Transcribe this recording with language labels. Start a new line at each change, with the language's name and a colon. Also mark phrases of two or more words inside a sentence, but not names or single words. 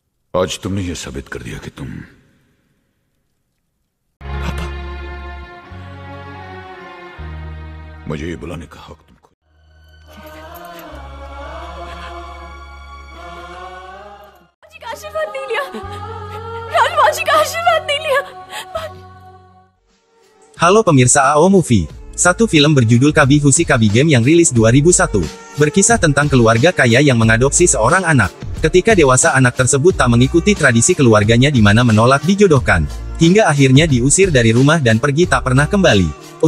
Hindi: आज तुमने यह साबित कर दिया कि तुम पापा, मुझे ये बुलाने का हक तुमको। माजी का आशीर्वाद नहीं लिया, राहुल माजी का आशीर्वाद नहीं लिया।
Indonesian: Halo pemirsa AO Movie. Satu film berjudul Kabi Fusi Kabi Game yang rilis 2001. Berkisah tentang keluarga kaya yang mengadopsi seorang anak. Ketika dewasa anak tersebut tak mengikuti tradisi keluarganya di mana menolak dijodohkan. Hingga akhirnya diusir dari rumah dan pergi tak pernah kembali.